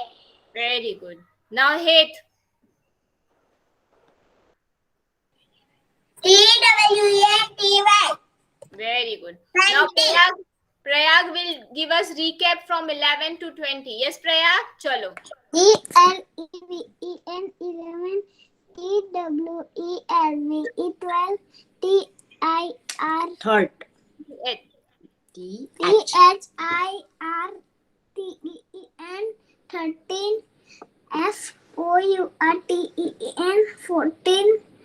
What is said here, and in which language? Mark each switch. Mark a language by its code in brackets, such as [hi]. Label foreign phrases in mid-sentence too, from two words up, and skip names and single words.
[en] Very good. Now, hate. T-W-E-N-T-Y. Very good. Now, Prayag will give us recap from 11 to 20. Yes, Prayag? Chalo. E-L-E-V-E-N 11, T-W-E-L-V-E 12, T-I-R Third. Eight. T-H-I-R-T-E-E-N 13, F-O-U-R-T-E-E-N 14,